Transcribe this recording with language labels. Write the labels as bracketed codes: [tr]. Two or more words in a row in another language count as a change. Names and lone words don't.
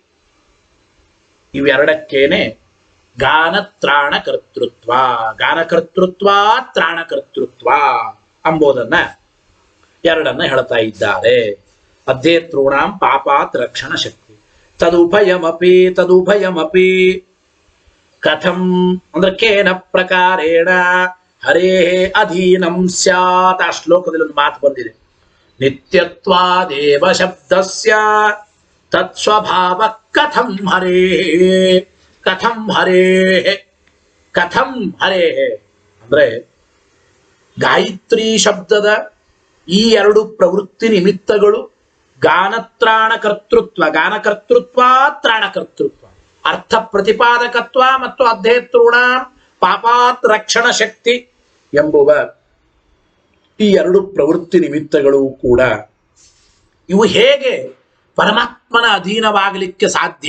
[kn] ಇವೆರಡಕ್ಕೇನೆ ಗಾನತ್ರಾಣಕರ್ತೃತ್ವ, ಗಾನಕರ್ತೃತ್ವ ತ್ರಾಣಕರ್ತೃತ್ವ ಎಂಬುದನ್ನ ಎರಡನ್ನ ಹೇಳ್ತಾ ಇದ್ದಾರೆ. [sa] ಅಧ್ಯೇತॄಣಾಂ ಪಾಪಾತ್ ರಕ್ಷಣ ಶಕ್ತಿ. ತದುಭಯಮಪಿ ಕಥಂ ಅಂದ್ರೆ ಕೇನ ಪ್ರಕಾರೇಣ ಹರೇ ಅಧೀನಂ ಸ್ಯಾತ್. [kn] ಆ ಶ್ಲೋಕದಲ್ಲಿ ಒಂದು ಮಾತು ಬಂದಿದೆ, [sa] ನಿತ್ಯತ್ವಾದೇವ ಶಬ್ದಸ್ಯ ತತ್ಸ್ವಭಾವ ಕಥಂ ಹರೇ. ಕಥಂ ಹರೇ, ಕಥಂ ಹರೇ [kn] ಅಂದ್ರೆ ಗಾಯತ್ರಿ ಶಬ್ದದ ಈ ಎರಡು ಪ್ರವೃತ್ತಿ ನಿಮಿತ್ತಗಳು ಗಾನತ್ರಾಣಕರ್ತೃತ್ವ, ಗಾನಕರ್ತೃತ್ವ ತ್ರಾಣಕರ್ತೃತ್ವ, ಅರ್ಥ ಪ್ರತಿಪಾದಕತ್ವ ಮತ್ತು [sa] ಅಧ್ಯೇತೃಣ ಪಾಪಾತ್ ರಕ್ಷಣ ಶಕ್ತಿ [kn] ಎಂಬುವ ಈ ಎರಡು ಪ್ರವೃತ್ತಿ ನಿಮಿತ್ತಗಳು ಕೂಡ ಇವು ಹೇಗೆ ಪರಮಾತ್ಮನ ಅಧೀನವಾಗಲಿಕ್ಕೆ ಸಾಧ್ಯ?